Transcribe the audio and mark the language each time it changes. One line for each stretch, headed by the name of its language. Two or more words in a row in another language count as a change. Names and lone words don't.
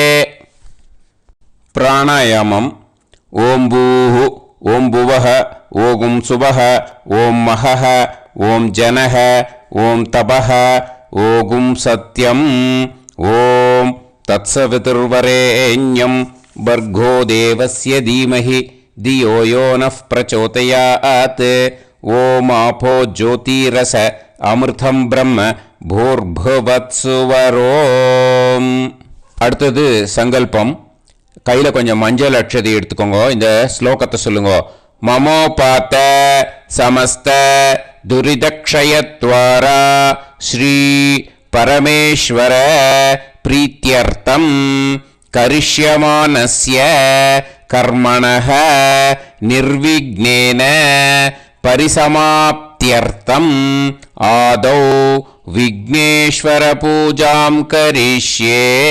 Sanskrit: प्राणायामम्. ओम् भूः, ओम् भुवः, ओम् सुवः, ओम् महः, ओम् जनः, ओम् तपः, ओम् सत्यम्, ओम् तत्सवितुर्वरेण्यम् भर्गो देवस्य धीमहि धियो यो नः प्रचोदयात्. ओम् आपो ज्योतिरस अमृतं ब्रह्म भूर्भुवस्सुवरोम्.
Tamil: அடுத்தது சங்கல்பம். கையில் கொஞ்சம் மஞ்சள் அட்சதை எடுத்துக்கோங்க. இந்த ஸ்லோகத்தை சொல்லுங்க.
Sanskrit: ममोपात्त समस्त दुरितक्षयद्वारा श्री परमेश्वर प्रीत्यर्थं करिष्यमाणस्य कर्मणः निर्विघ्नेन परिसमाप्त्यर्थं आदौ विघ्नेश्वर पूजां करिष्ये.